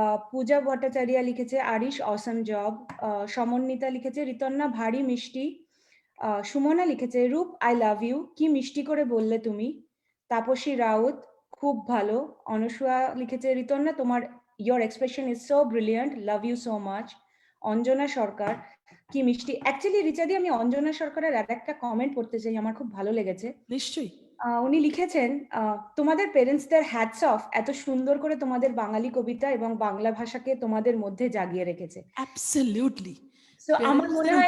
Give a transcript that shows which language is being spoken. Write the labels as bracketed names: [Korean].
[Bangla] পূজা ভট্টাচার্য লিখেছে আরিশ [English] Awesome job. [Bangla] সমন্বিতা লিখেছে ঋতন্না ভারী মিষ্টি। সুমনা লিখেছে রূপ [English] I love you, [Bangla] কি মিষ্টি করে বললে তুমি। তাপসী রাউত খুব ভালো। অনুসুয়া লিখেছে ঋতন্না তোমার [English] your expression is so brilliant, love you so much. [Bangla] Anjana সরকার কি মিষ্টি। অ্যাকচুয়ালি রিচাদি আমি অঞ্জনা সরকারের আর একটা কমেন্ট পড়তে চাই, আমার খুব ভালো লেগেছে। নিশ্চয়ই। উনি লিখেছেন তোমাদের প্যারেন্টসদের হ্যাটস অফ, এত সুন্দর করে তোমাদের বাঙালি কবিতা এবং বাংলা ভাষাকে তোমাদের মধ্যে জাগিয়ে রেখেছে। অ্যাবসলিউটলি। সো আমার মনে হয়